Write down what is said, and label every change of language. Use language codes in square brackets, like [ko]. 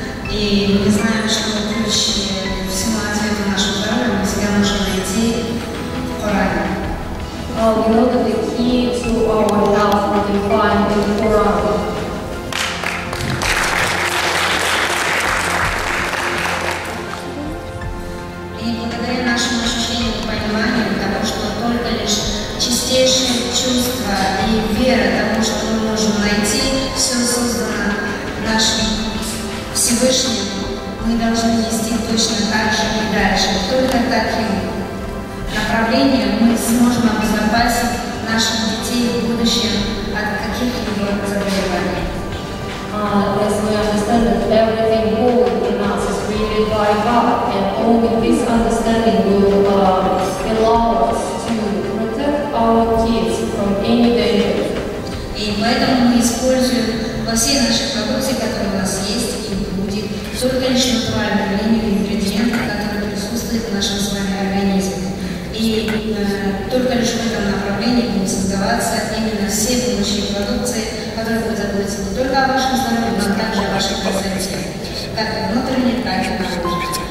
[ru] И мы знаем, что ключ к всему ответу нашего здоровья мы всегда можем найти в Коране. [en] We know that the key to our health we can find in the Quran. [ru] И благодаря нашему ощущению и пониманию того, что только лишь чистейшее чувство и вера того, что мы можем найти, все создано нашим Всевышним, мы должны нести точно так же и дальше. Только таким направлением мы сможем обезопасить наших детей в будущем от каких-либо заболеваний. [en] As we understand that everything holy in us is created by God, and only this understanding will allow us to protect our kids from any danger. [ru] И поэтому мы используем во всей нашей продукции, которая у нас есть и будет, только лишь натуральную линию ингредиентов, которые присутствуют в нашем с вами организме. И только лишь в этом направлении будут создаваться именно все будущие продукции, которые будут заботиться не только о вашем здоровье, но также о вашей красоте, как внутренней, так и наружной.